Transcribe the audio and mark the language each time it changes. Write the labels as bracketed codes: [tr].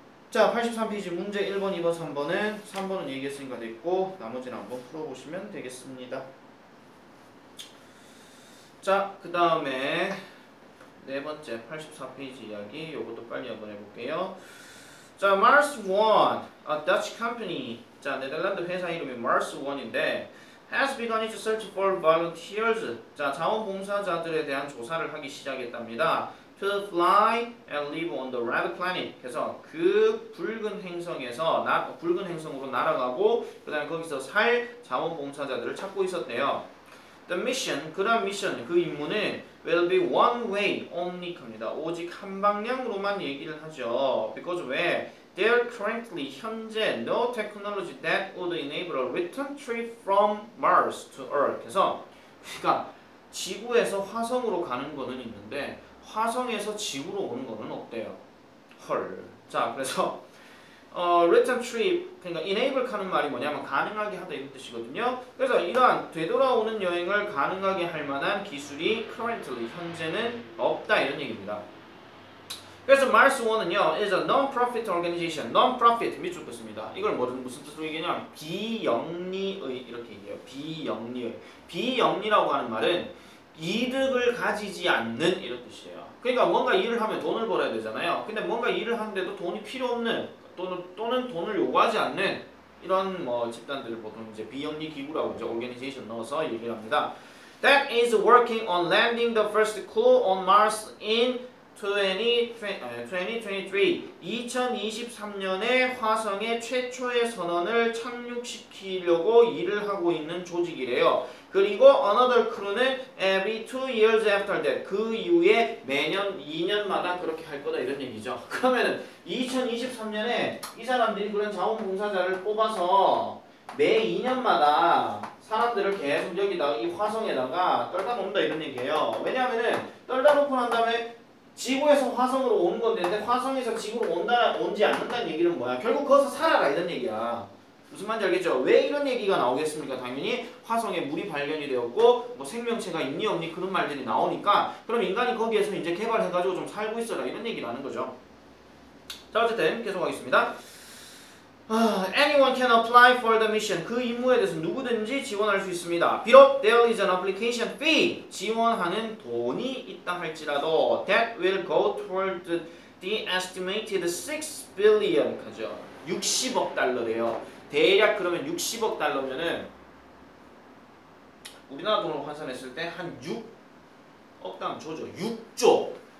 [ko] 자, 83페이지 문제 1번, 2번, 3번은 3번은 얘기했으니까 됐고 나머지는 한번 풀어보시면 되겠습니다. 자, 그 다음에 네 번째 84페이지 이야기 이것도 빨리 한번 해볼게요. [en] 자, Mars One, a Dutch company. [ko] 자, 네덜란드 회사 이름이 [en] Mars One인데 has begun its search for volunteers. [ko] 자, 자원봉사자들에 대한 조사를 하기 시작했답니다. [en] To fly and live on the red planet. [ko] 그래서 그 붉은 행성에서 붉은 행성으로 날아가고 그다음에 거기서 살 자원봉사자들을 찾고 있었대요. [en] The mission, [ko] 그런 미션, 그 임무는 [en] will be one way only [ko] 합니다. 오직 한 방향으로만 얘기를 하죠. Because 왜? [en] There currently 현재 no technology that would enable a return trip from Mars to Earth. [ko] 그래서 그러니까 지구에서 화성으로 가는 거는 있는데 화성에서 지구로 오는 거는 없대요. 헐. 자, 그래서 return trip 그러니까 enable 하는 말이 뭐냐면 가능하게 하다 이런 뜻이거든요. 그래서 이러한 되돌아오는 여행을 가능하게 할 만한 기술이 currently 현재는 없다 이런 얘기입니다. [en] 그래서 Mars One은요, is a non-profit organization. [ko] non-profit 밑줄 긋습니다. 이걸 무슨 뜻으로 얘기하냐면 비영리의 이렇게 얘기해요. 비영리의. 비영리라고 하는 말은 이득을 가지지 않는 이런 뜻이에요. 그러니까 뭔가 일을 하면 돈을 벌어야 되잖아요. 근데 뭔가 일을 하는데도 돈이 필요 없는 또는 돈을 요구하지 않는 이런 뭐 집단들을 보통 이제 비영리 기구라고 이제 organization 넣어서 얘기를 합니다. [en] That is working on landing the first crew on Mars in 2023. [ko] 2023년에 화성의 최초의 선원을 착륙시키려고 일을 하고 있는 조직이래요. [en] 그리고 another crew는 every 2 years after that. [ko] 그 이후에 매년 2년마다 그렇게 할 거다 이런 얘기죠. 그러면은 2023년에 이 사람들이 그런 자원봉사자를 뽑아서 매 2년마다 사람들을 계속 여기다가 이 화성에다가 떨다 놓는다 이런 얘기예요. 왜냐하면은 떨다 놓고 난 다음에 지구에서 화성으로 오는 건데 화성에서 지구로 온지 않는다는 얘기는 뭐야? 결국 거기서 살아라 이런 얘기야. 무슨 말인지 알겠죠? 왜 이런 얘기가 나오겠습니까? 당연히 화성에 물이 발견이 되었고 뭐 생명체가 있니 없니 그런 말들이 나오니까 그럼 인간이 거기에서 이제 개발해가지고 좀 살고 있어라 이런 얘기라는 거죠. 자 어쨌든 계속하겠습니다. [en] Anyone can apply for the mission. [ko] 그 임무에 대해서 누구든지 지원할 수 있습니다. [en] 비록 there is an application fee. [ko] 지원하는 돈이 있다 할지라도 [en] that will go toward the estimated 6 billion. [ko] 그죠? 60억 달러래요. 대략 그러면 60억 달러면은 우리나라 돈으로 환산했을 때 한 6억 당 조죠. 6조.